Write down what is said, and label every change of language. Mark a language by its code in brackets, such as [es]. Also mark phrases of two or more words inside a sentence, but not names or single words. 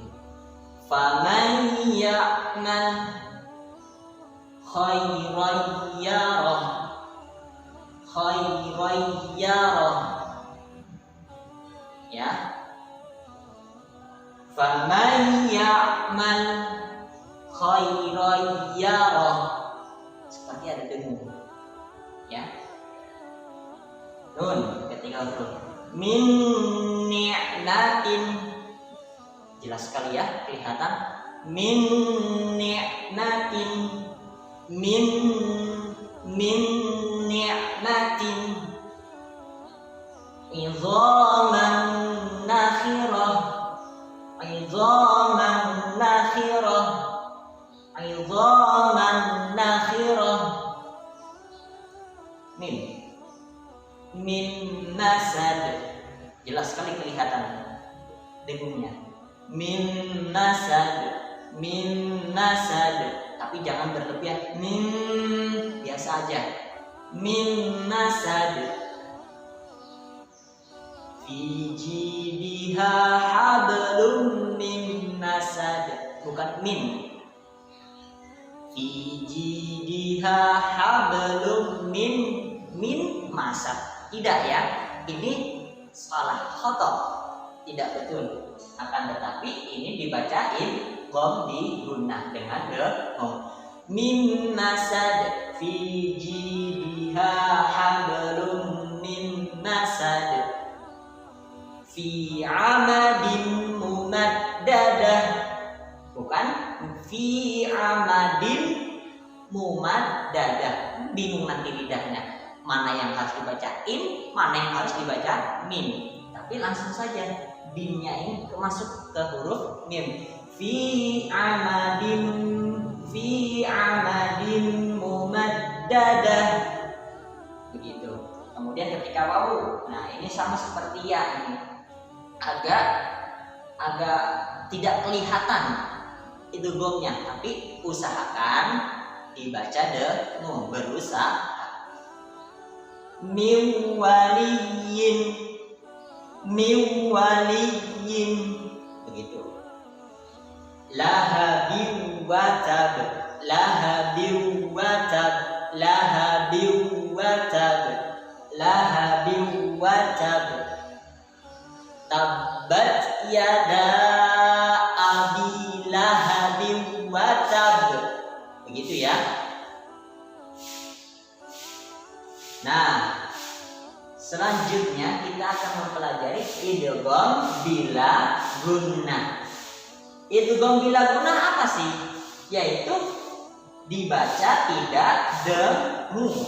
[ar] فمن يعمل خيرا يره خيرا يره يا. فمن يعمل خيرا يره, [id] seperti ada dengung, ya. Nun ketika huruf [ar] من نعمة, [id] jelas sekali ya, kelihatan. [ar] من نعمة من نعمة ادغام نخرة ادغام نخرة ادغام نخرة, idhaman nakhirah, idhaman nakhirah. من نسد, [id] jelas sekali kelihatan dengungnya. [ar] من نسد من نسد, [id] tapi jangan berlebihan. Min, biasa aja. [ar] من نسد. في جيدها حبل من نسد, bukan min. في جيدها حبل من مسد. [id] Tidak ya, ini salah, khotob, tidak betul. Akan tetapi ini dibaca [ar] إدغام بغنة [id] dengan dengung. [ar] من مسد في جيدها حبل من مسد, في عمد ممددة, bukan في عمد ممددة. [id] Bingung nanti lidahnya, mana yang harus dibaca in, mana yang harus dibaca min. Tapi langsung saja binnya ini masuk ke huruf mim. [ar] في عمد ممددة, [id] begitu. Kemudian ketika wawu, nah ini sama seperti ya, ini agak tidak kelihatan idghamnya, tapi usahakan dibaca dengung, berusaha. [ar] من وال من وال, begitu. لهب وتب لهب وتب لهب وتب لهب وتب, lahabi watab, lahabi watab. تبت يدا أبي لهب وتب, [id] begitu ya. Nah, selanjutnya kita akan mempelajari [ar] إدغام بلا غنة. إدغام بلا غنة [id] apa sih? Yaitu dibaca tidak dengung.